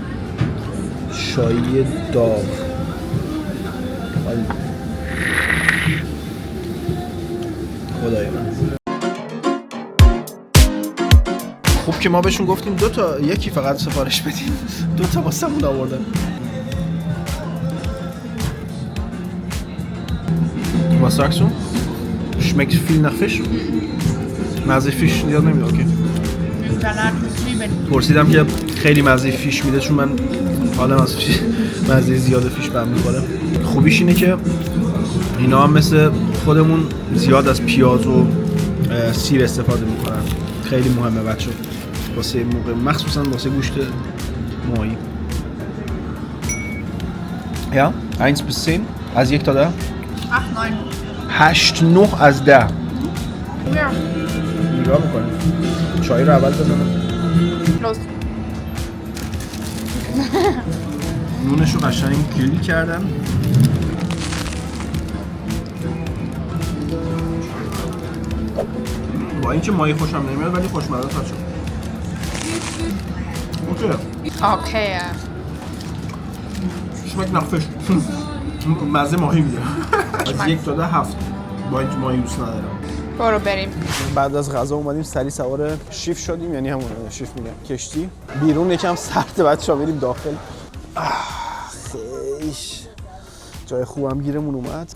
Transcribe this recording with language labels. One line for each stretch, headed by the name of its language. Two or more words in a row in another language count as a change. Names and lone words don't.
Persian: چای داغ. خدای من. خوب که ما بهشون گفتیم 2 تا، یکی فقط سفارش بدیم، 2 تا واسمون آوردن.
German: Was sagst du? Schmeckt viel nach Fisch?
Persian: مزه فیش زیاد نمیده. اوکی. پرسیدم که خیلی مزه فیش میده چون من حالم از فیش مزه زیاد فیش بهم میخوره. خوبیش اینه که اینا هم مثل خودمون زیاد از پیاز و سیر استفاده میکنن. خیلی مهمه بچه واسه موقع مخصوصا واسه گوشت ماهی.
German: Ja, 1 bis 10
Persian: از 1 تا 10. 8 9 از 10. نگاه میکنیم. چای رو اول بزنم. نونش رو قشنگ گریل کردم. با اینکه ماهی خوشم نمیاد ولی خوشمزه است بچه‌ها. اوکی.
German: Schmeckt nach Fisch.
Persian: مزه ماهی میده. از 1 تا 10 7. با اینکه ماهی دوست ندارم. برو بریم. بعد از غذا اومدیم سری سوار شیف شدیم، یعنی همون شیف میگم کشتی. بیرون یکم سرده، بچه‌ها بریم داخل. خیش جای خوبم گیرمون اومد.